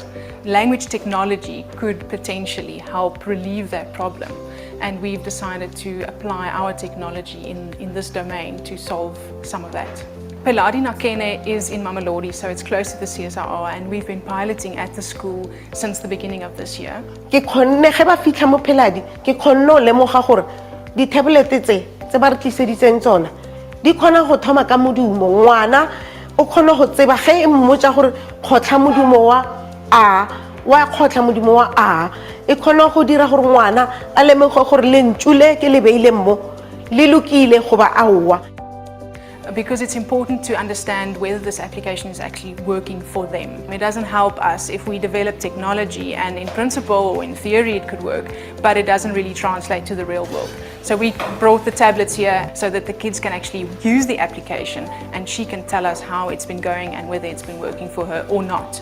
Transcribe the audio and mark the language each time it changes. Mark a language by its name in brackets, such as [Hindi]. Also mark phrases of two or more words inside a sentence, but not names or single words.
[English] Language technology could potentially help relieve that problem, and we've decided to apply our technology in this domain to solve some of that. Peladi Nakene is in Mamelodi, so it's close to the CSIR, and we've been piloting at the school since the beginning of this year. [Northern Sotho] Ke khonne ge ba fitla mo Peladi ke khonno le moga gore di tablet tse ba re tliseditseng tsona di khona go thoma ka modumo ngwana o khona go tseba ge mmotsa gore khotla modumo wa a wa khotla modumo wa a e khona go dira gore ngwana a lemoge gore lentshule ke le beile mo le lokile go ba aowa. [English] Because it's important to understand whether this application is actually working for them. It doesn't help us if we develop technology and in principle or in theory it could work, but it doesn't really translate to the real world. So we brought the tablets here so that the kids can actually use the application and she can tell us how it's been going and whether it's been working for her or not.